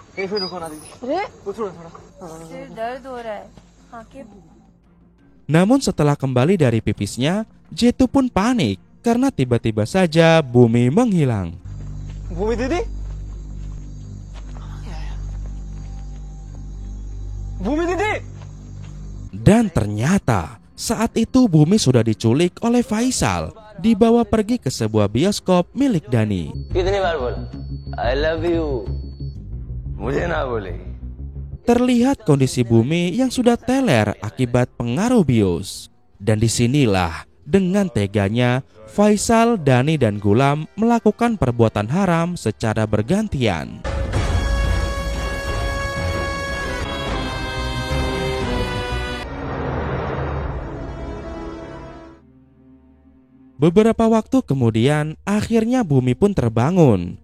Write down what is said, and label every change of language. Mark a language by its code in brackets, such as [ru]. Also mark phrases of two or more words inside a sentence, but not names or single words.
[id] Namun setelah kembali dari pipisnya, Jetu pun panik karena tiba-tiba saja Bumi menghilang. Bumi Didi? Bumi Didi? Dan ternyata Saat itu Bumi sudah diculik oleh Faisal, dibawa pergi ke sebuah bioskop milik Dani. [hi] कितनी बार बोला [en] I love you, [hi] मुझे ना बोले. [id] Terlihat kondisi Bumi yang sudah teler akibat pengaruh bius. Dan disinilah dengan teganya Faisal, Dani, dan Gulam melakukan perbuatan haram secara bergantian. Beberapa waktu kemudian akhirnya Bumi pun terbangun.